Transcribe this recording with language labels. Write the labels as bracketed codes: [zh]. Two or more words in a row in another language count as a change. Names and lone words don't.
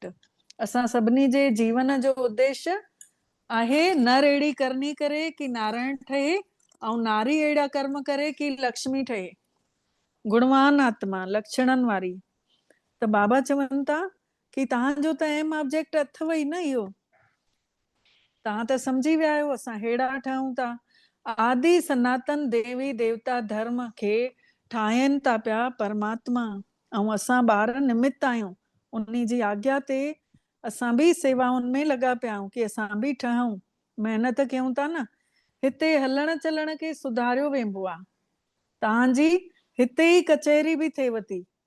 [sd] असां सभिनी जे जीवन जो उद्देश्य आहे नर अहिड़ी करनी करे कि नारायण ठहे, ऐं नारी अहिड़ा कर्म करे कि लक्ष्मी ठहे, गुणवान आत्मा लक्षणनि वारी। त बाबा चवनि था कि तव्हांजो त [en] aim object [sd] अथव ई न इहो। तव्हां त सम्झी विया आहियो असां हेड़ा ठहूं था। आदि सनातन देवी देवता धर्म खे ठाहिनि था पिया परमात्मा, ऐं असां ॿार निमित आहियूं। उन्ही जी आज्ञा ते असां बि सेवाउनि में लॻा पिया आहियूं कि असां बि ठहूं, महिनत कयूं था न। हिते हलण चलण खे सुधारियो वेंबो आहे। तव्हांजी हिते ई कचहरी बि थिएव थी।